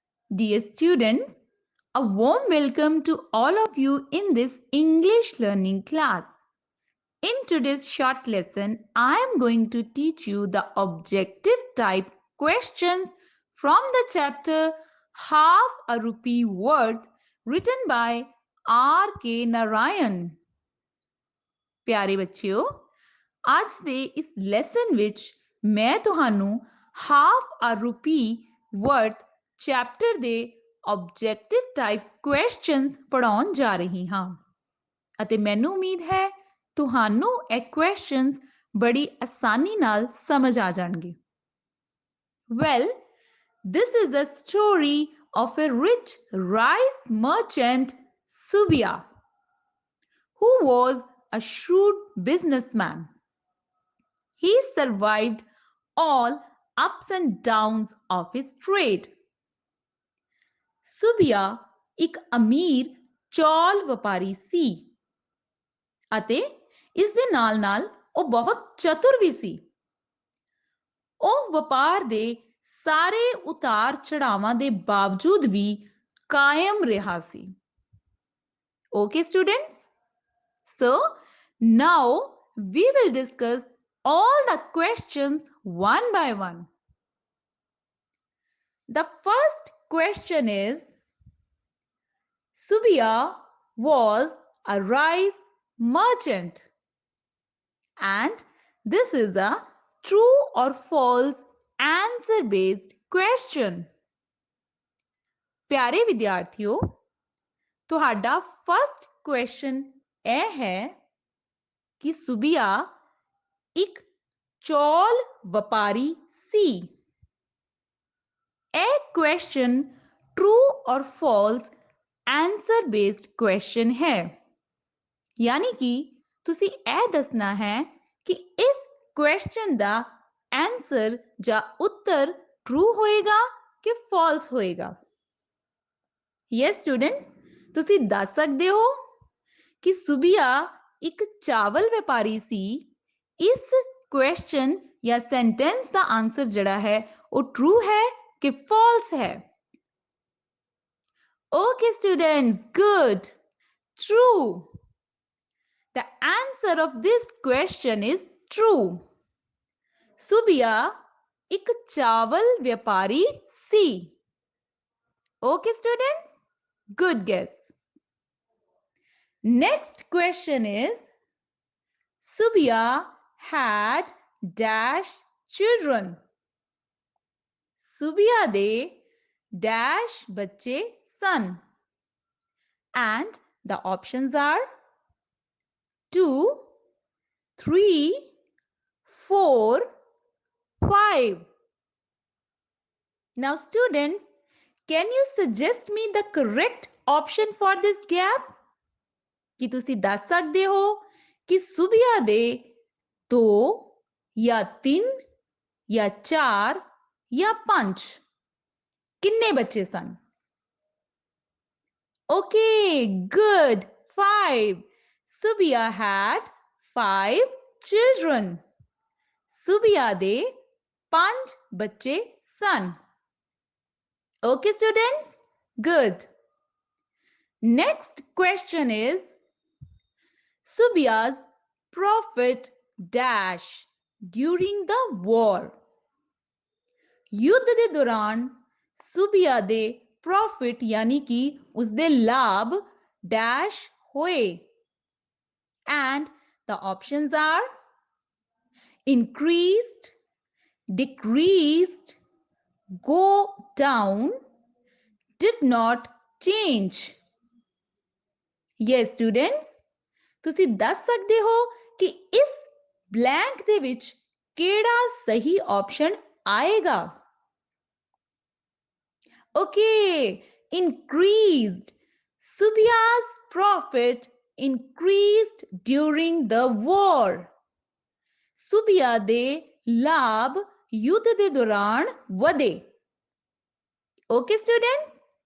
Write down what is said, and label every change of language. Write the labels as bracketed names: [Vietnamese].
[English] Dear students, a warm welcome to all of you in this English learning class. In today's short lesson, I am going to teach you the objective type questions from the chapter Half a Rupee Worth written by R. K. Narayan. [Punjabi] ਪਿਆਰੇ ਬੱਚਿਓ, ਅੱਜ ਦੇ ਇਸ lesson ਵਿੱਚ ਮੈਂ ਤੁਹਾਨੂੰ half ਅ ਰੁਪੀ worth chapter ਦੇ objective type questions ਪੜਾਉਣ ਜਾ ਰਹੀ ਹਾਂ ਅਤੇ ਮੈਨੂੰ ਉਮੀਦ ਹੈ ਤੁਹਾਨੂੰ ਇਹ ਕੁਐਸਚਨਸ ਬੜੀ ਆਸਾਨੀ ਨਾਲ ਸਮਝ ਆ ਜਾਣਗੇ। [English] Well, this is a story of a rich rice merchant, Subia, who was a shrewd businessman. He survived all ups and downs of his trade. [Punjabi] ਸੁਬਿਆ ਇੱਕ ਅਮੀਰ ਚੌਲ ਵਪਾਰੀ ਸੀ ਅਤੇ ਇਸ ਦੇ ਨਾਲ-ਨਾਲ ਉਹ ਬਹੁਤ ਚਤੁਰ ਵੀ ਸੀ। ਉਹ ਵਪਾਰ ਦੇ ਸਾਰੇ ਉਤਾਰ ਚੜਾਵਾਂ ਦੇ ਬਾਵਜੂਦ ਵੀ ਕਾਇਮ ਰਿਹਾ ਸੀ। [English] Okay students? So now we will discuss all the questions one by one. The first question is, Subia was a rice merchant. And this is a true or false answer based question. [Punjabi] ਪਿਆਰੇ ਵਿਦਿਆਰਥੀਓ, ਤੁਹਾਡਾ first question ਇਹ ਹੈ ਕਿ ਸੁਬੀਆ ਇੱਕ ਚੌਲ ਵਪਾਰੀ ਸੀ। ਇਹ question true ਔਰ ਫਾਲਸ ਆਨਸਰ ਬੇਸਡ ਕੁਐਸਚਨ ਹੈ, ਯਾਨੀ ਕਿ ਤੁਸੀਂ ਇਹ ਦੱਸਣਾ ਹੈ ਕਿ ਇਸ ਕੁਐਸਚਨ ਦਾ ਆਨਸਰ ਜਾਂ ਉੱਤਰ ਟਰੂ ਹੋਏਗਾ ਕਿ ਫਾਲਸ ਹੋਏਗਾ। ਯੈਸ ਸਟੂਡੈਂਟਸ, ਤੁਸੀਂ ਦੱਸ ਸਕਦੇ ਹੋ ਕਿ ਸੁਬੀਆ ਇੱਕ ਚਾਵਲ ਵਪਾਰੀ ਸੀ। ਇਸ ਕੁਐਸਚਨ ਜਾਂ ਸੈਂਟੈਂਸ ਦਾ ਆਨਸਰ ਜਿਹੜਾ ਹੈ ਉਹ ਟਰੂ ਹੈ ਕਿ ਫਾਲਸ ਹੈ। [English] Okay students, good. True. The answer of this question is true. [Punjabi] Subia ਇੱਕ ਚਾਵਲ ਵਪਾਰੀ ਸੀ। [English] Okay students? Good guess. Next question is, Subia had dash children. [Punjabi] Subia ਦੇ dash ਬੱਚੇ ਸਨ। [English] And the options are 2, 3, 4, 5. Now students, can you suggest me the correct option for this gap? [Punjabi] ਕੀ ਤੁਸੀਂ ਦੱਸ ਸਕਦੇ ਹੋ ਕਿ ਸੁਬਿਆ ਦੇ 2 ਜਾਂ 3 ਜਾਂ 4 ਜਾਂ 5 ਕਿੰਨੇ ਬੱਚੇ ਸਨ? [English] Okay, good. 5. Subia had 5 children. [Punjabi] Subia ਦੇ 5 ਬੱਚੇ ਸਨ। [English] Okay students? Good. Next question is, Subia's profit dash during the war. [Punjabi] युद्ध ਦੇ ਦੌਰਾਨ ਸੁਬਿਆ ਦੇ ਪ੍ਰੋਫਿਟ ਯਾਨੀ ਕਿ ਉਸਦੇ ਲਾਭ ਡੈਸ਼ ਹੋਏ। [English] And the options are increased, decreased, go down, did not change. Yes students, [Punjabi] ਤੁਸੀਂ ਦੱਸ ਸਕਦੇ ਹੋ ਕਿ ਇਸ ਬਲੈਂਕ ਦੇ ਵਿੱਚ ਕਿਹੜਾ ਸਹੀ ਆਪਸ਼ਨ ਆਏਗਾ? [English] Okay, increased. Subia's profit increased during the war. [Punjabi] ਸੁਬਿਆ ਦੇ ਲਾਭ ਯੁੱਧ ਦੇ ਦੌਰਾਨ ਵਧੇ। [English] Okay students?